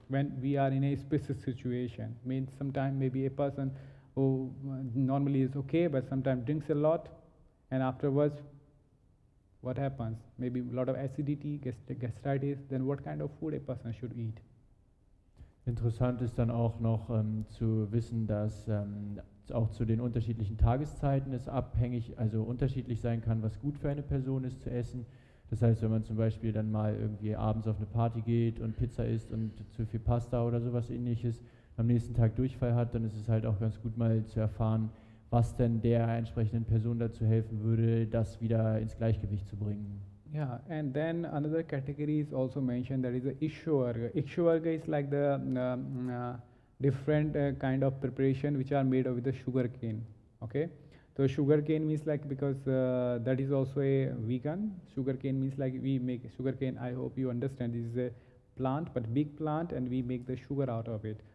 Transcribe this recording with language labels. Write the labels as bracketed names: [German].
[English] When we are in a special situation, means sometimes maybe a person who normally is okay, but sometimes drinks a lot, and afterwards, what happens? Maybe a lot of acidity, gastritis. Then what kind of food a person should eat? [German] Interessant ist dann auch noch zu wissen, dass auch zu den unterschiedlichen Tageszeiten es also unterschiedlich sein kann, was gut für eine Person ist zu essen. Das heißt, wenn man zum Beispiel dann mal irgendwie abends auf eine Party geht und Pizza isst und zu viel Pasta oder sowas ähnliches, am nächsten Tag Durchfall hat, dann ist es halt auch ganz gut mal zu erfahren, was denn der entsprechenden Person dazu helfen würde, das wieder ins Gleichgewicht zu bringen. [English] Yeah, and then another category is also mentioned, that is the Ishwarga. Ishwarga is like the different kind of preparation which are made with the sugar cane. Okay, So sugarcane means like, because that is also a vegan. Sugarcane means like we make sugarcane. I hope you understand. This is a plant, but big plant, and we make the sugar out of it.